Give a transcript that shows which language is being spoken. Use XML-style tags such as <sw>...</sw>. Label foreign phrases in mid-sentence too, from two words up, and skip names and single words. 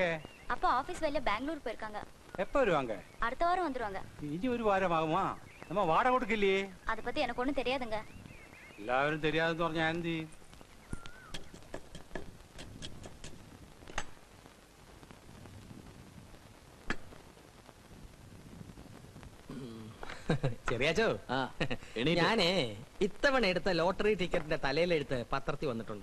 <ta>அப்பா ஆபீஸ் வேலையில பெங்களூர் போயிருக்காங்க. எப்ப வருவாங்க? அடுத்த வாரம் வந்துருவாங்க. இனி ஒரு வாரம் ஆகுமா? நம்ம வாடகை கொடுக்கலையே. அத பத்தி எனக்கு ஒண்ணும் தெரியாதுங்க.</ta> <ml>എല്ലാവരും தெரியாதுன்னு പറഞ്ഞാ എന്ത്? ചെറിയാച്ചോ, ഞാനേ ഇത്തവണ എടുത്ത ലോട്ടറി ടിക്കറ്റിന്റെ തലയിലെടുത്ത് പത്രത്തിൽ വന്നിട്ടുണ്ട്.</ml>